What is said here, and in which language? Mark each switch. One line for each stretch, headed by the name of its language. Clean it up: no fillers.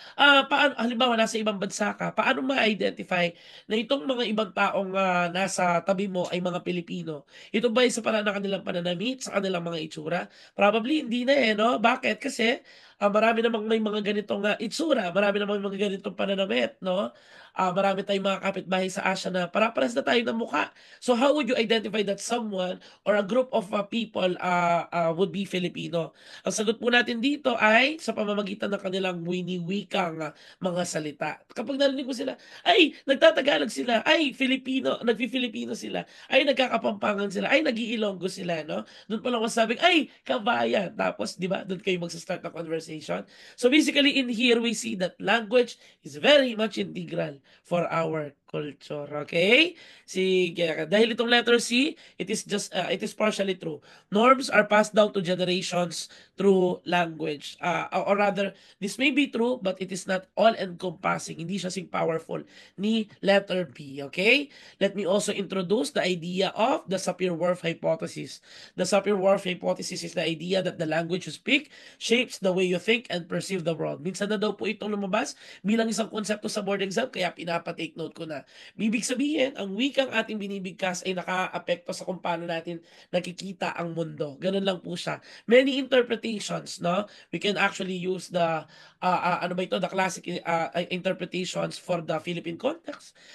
Filipino: Paano halimbawa nasa ibang bansa ka, paano ma-identify na itong mga ibang taong nasa tabi mo ay mga Pilipino? Ito ba ay sa paraan ng kanilang pananamit, sa kanilang mga itsura? Probably hindi na no? Bakit? Kasi marami namang may mga ganitong itsura, marami namang mga ganitong pananamit, no? Marami tayong mga kapitbahay sa Asia na para-pares na tayo ng mukha.
English: So how would you identify that someone or a group of people would be Filipino?
Filipino: Ang sagot po natin dito ay sa pamamagitan ng kanilang winiwikang mga salita. Kapag narinig ko sila, ay, nagtatagalog sila, ay, Filipino, nagfi-Filipino sila, ay, nagkakapampangan sila, ay, nag-iilonggo sila, no? Doon pa lang masabing, ay, kabayan. Tapos, di ba, doon kayo magsa-start ng conversation.
English: So basically, in here, we see that language is very much integral for our culture. Okay? Sige.
Filipino: Dahil itong
English: letter C, it is partially true. Norms are passed down to generations through language. Or rather, this may be true, but it is not all-encompassing.
Filipino: Hindi siya sing powerful ni letter B. Okay?
English: Let me also introduce the idea of the Sapir-Whorf hypothesis. The Sapir-Whorf hypothesis is the idea that the language you speak shapes the way you think and perceive the world.
Filipino: Minsan na daw po itong lumabas bilang isang konsepto sa board exam, kaya pinapa-take note ko na. Ibig sabihin, ang wikang ating binibigkas ay naka-apekto sa kung paano natin nakikita ang mundo. Ganun lang po siya.
English: Many interpretations, no? We can actually use the classic interpretations for the Philippine context.